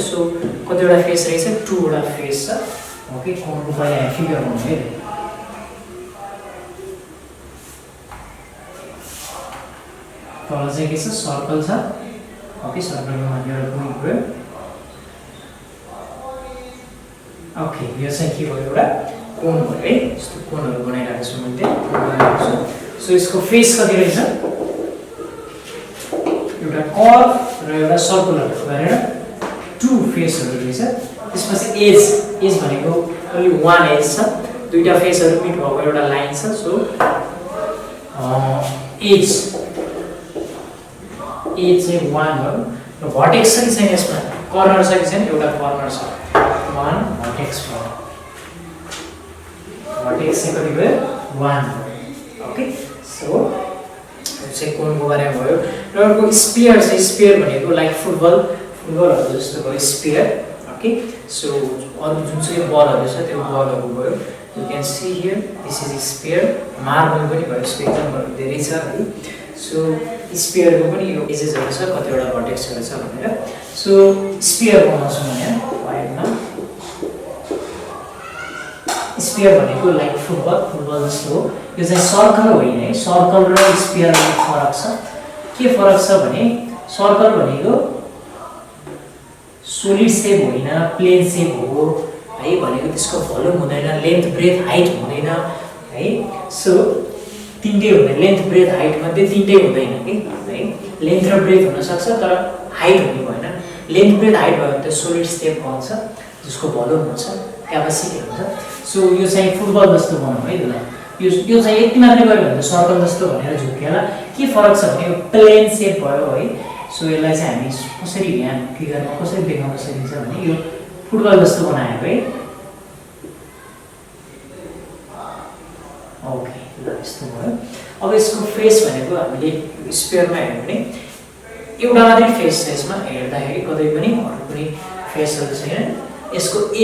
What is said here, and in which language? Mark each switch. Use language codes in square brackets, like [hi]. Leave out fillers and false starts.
[ne] So कतिवटा face रहेछ, 2 वटा फेस छ। ओके, कोनको पहिला यहाँ फिगर गर्नु है, तल चाहिँ के छ, सर्कल छ। ओके, सर्कलमा माथि एउटा पोइन्ट भयो। ओके, यो चाहिँ के भयो, एउटा कोन भयो है। यस्तो कोनहरु बनाइराखेको छु मैले, सो यसको फेस कति रहेछ, एउटा कर्व र एउटा सर्कुलर गरेर 2 फेसहरु रहेछ। त्यसपछि एज भनेको ओन्ली 1 एज छ, दुईटा फेसहरु मिट भएको एउटा लाइन छ। सो एज चाहिँ 1 भयो। र भर्टेक्स छ कि छैन, यसमा कर्नर छ कि छैन, एउटा कर्नर छ, 1 भर्टेक्स भयो। भर्टेक्स चाहिँ कति भयो, 1 भयो। ओके, सो चाहिँ कोनको बारेमा भयो। र अर्को स्पियर छ, स्पियर भनेको लाइक फुटबलहरु जस्तो भयो स्पियर। ओके, सो अरु जुन चाहिँ बलहरु छ त्यो बलहरु भयो। [en] You can see here this is sphere. [ne] Marble पनि भयो, यसको एक्जाम्पलहरु धेरै छ है। सो स्पियरको पनि यो एजेसहरु छ, कतिवटा भर्टेक्सहरु छ भनेर। सो स्पियर बनाउँछु म यहाँ वाइडमा। स्पियर भनेको लाइक फुटबल जस्तो हो। यो चाहिँ सर्कल होइन है, सर्कल र स्पियरमा फरक छ। के फरक छ भने सर्कल भनेको सोलिड सेप होइन, प्लेन सेप हो है, भनेको त्यसको भोल्युम हुँदैन, लेन्थ ब्रेथ हाइट हुँदैन है। सो तीनटै हुँदैन, लेन्थ ब्रेथ हाइट मध्ये तीनटै हुँदैन कि है, लेन्थ र ब्रेथ हुन सक्छ तर हाइट हुनु भएन। लेन्थ ब्रेथ हाइट भयो भने त सोलिड सेप भन्छ, जसको भोल्युम हुन्छ, क्यापेसिटी हुन्छ। सो यो चाहिँ फुटबल जस्तो बनाउँ है, यो चाहिँ यति मात्रै गऱ्यो भने त सर्कल जस्तो भनेर झुक्केला। के फरक छ भने यो प्लेन सेप भयो है। सो यसलाई चाहिँ हामी कसरी यहाँ फिगरमा कसरी देखाउन सकिन्छ भने यो फुटबल जस्तो बनाएको है। ओके, ल यस्तो भयो। अब यसको फेस भनेको हामीले स्पियरमा हेर्यो भने एउटा मात्रै फेस छ, यसमा हेर्दाखेरि कतै पनि अरु कुनै फेसहरु छैन। यसको